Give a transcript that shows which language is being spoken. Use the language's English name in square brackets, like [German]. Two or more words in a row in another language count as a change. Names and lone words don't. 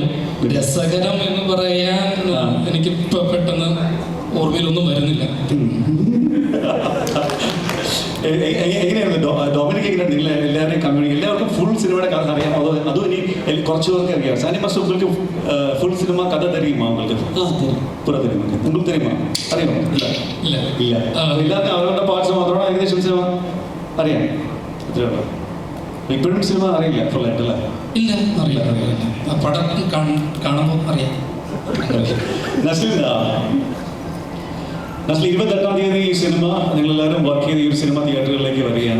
[Malayalam] രസകരം എന്ന് പറയാൻ എനിക്ക് പെട്ടെന്ന് ഓർമ്മയിലൊന്നും വരുന്നില്ല. എങ്ങനെയായിരുന്നു ഡൊമിനിക്? എങ്ങനെയാണ് നിങ്ങൾ എല്ലാവരുടെയും കമ്മ്യൂണിറ്റി, എല്ലാവർക്കും ഫുൾ സിനിമയുടെ കഥ അറിയാം? അതും ഇനി കുറച്ച് പേർക്ക് അറിയാം. സാൻഡി മാസ്റ്റർ உங்களுக்கு ഫുൾ സിനിമ കഥ தெரியுமா? [Tamil] உங்களுக்கு പുറ தெரியுமா? உங்களுக்கு தெரியுமா? [Malayalam] അറിയാമോ? ഇല്ല ഇല്ല ഇല്ല. എല്ലാവർക്കും അവരുടെ പാർട്സ് മാത്രമാണ് ഏകദേശം സിനിമ അറിയാം. ഇത്രയുള്ളൂ. ഇപ്പോഴും സിനിമ അറിയില്ല ഫുള്ളായിട്ടല്ലേ? ഇല്ല, അറിയില്ല. പടം കാണുമ്പോൾ അറിയാം. നസ്ലിൻ, 28-ാം തീയതി ഈ സിനിമ നിങ്ങളെല്ലാവരും വർക്ക് ചെയ്ത് ഈ ഒരു സിനിമ തിയേറ്ററുകളിലേക്ക് വരികയാണ്.